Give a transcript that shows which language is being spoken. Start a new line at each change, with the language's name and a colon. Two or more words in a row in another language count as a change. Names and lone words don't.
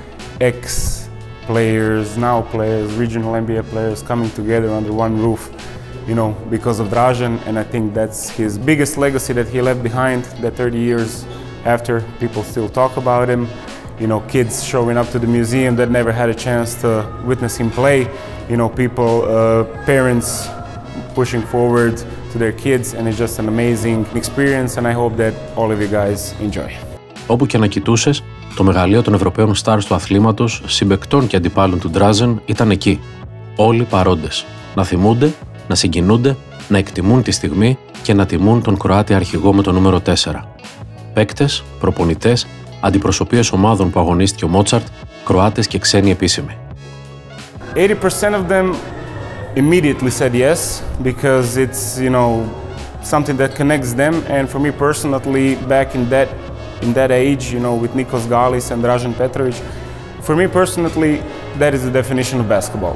English: ex-players, now players, regional NBA players coming together under one roof, you know, because of Drazen, and I think that's his biggest legacy that he left behind, that 30 years after people still talk about him. You know, kids showing up to the museum that never had a chance to witness him play. You know, people, parents pushing forward to their kids, and it's just an amazing experience, and I hope that all of you guys enjoy.
Greek: Όπου και να κοιτούσες, το μεγαλείο των Ευρωπαίων stars του αθλήματος, συμπαικτών και αντιπάλων του Drazen ήταν εκεί. Όλοι παρόντες. Να θυμούνται, να συγκινούνται, να εκτιμούν τη στιγμή και να τιμούν τον Κροάτη αρχηγό με το νούμερο 4. Παίκτες, προπονητές, αντιπροσωπείες ομάδων που αγωνίστηκε ο Μότσαρτ, Κροάτες και ξένοι επίσημοι.
English: 80% of them immediately said yes because it's, you know, something that connects them, and for me personally, back in that age, you know, with Nikos Γκάλης and Drazen Petrovic, for me personally, that is the definition of basketball.